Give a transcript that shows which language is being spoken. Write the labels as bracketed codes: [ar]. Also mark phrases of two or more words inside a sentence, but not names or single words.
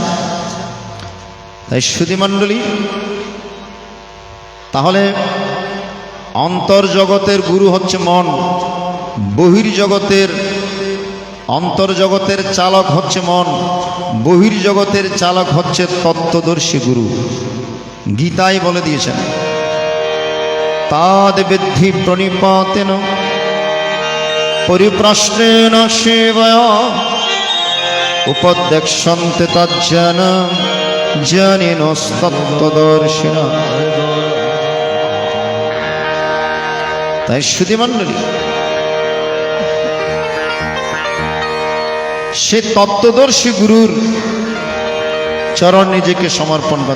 [bn] তাই সুধীমণ্ডলী, তাহলে অন্তর্জগতের গুরু হচ্ছে মন, বহির্জগতের অন্তর্জগতের চালক হচ্ছে মন, বহির্জগতের চালক হচ্ছে তত্ত্বদর্শী গুরু। গীতায় বলে দিয়েছেন, [sa] তাদ বিদ্ধি প্রণিপাতেন পরিপ্রশ্নেন সেবয়া উপদেক্ষন্তে তজ্জন জনিনস্তত্ত্বদর্শিনা। [bn] তাই সুধীমণ্ডলী, সে তত্ত্বদর্শী গুরুর চরণ নিজেকে সমর্পণ করতে।